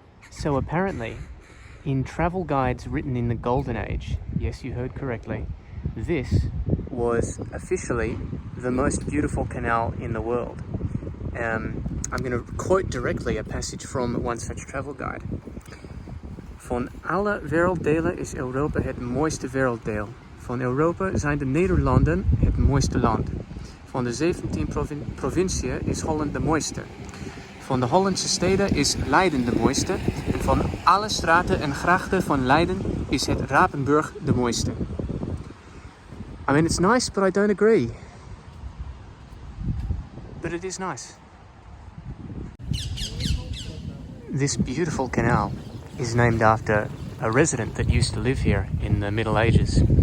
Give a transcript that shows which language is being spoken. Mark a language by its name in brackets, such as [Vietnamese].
[English] So apparently, in travel guides written in the Golden Age, yes, you heard correctly, this was officially the most beautiful canal in the world. I'm going to quote directly a passage from one such travel guide. [Dutch] Van alle werelddelen is Europa het mooiste werelddeel. Van Europa zijn de Nederlanden het mooiste land. Van de 17 provinciën is Holland de mooiste. Van de Hollandse steden is Leiden de mooiste. En van alle straten en grachten van Leiden is het Rapenburg de mooiste. [English] I mean, it's nice, but I don't agree. but it is nice. This beautiful canal is named after a resident that used to live here in the Middle Ages.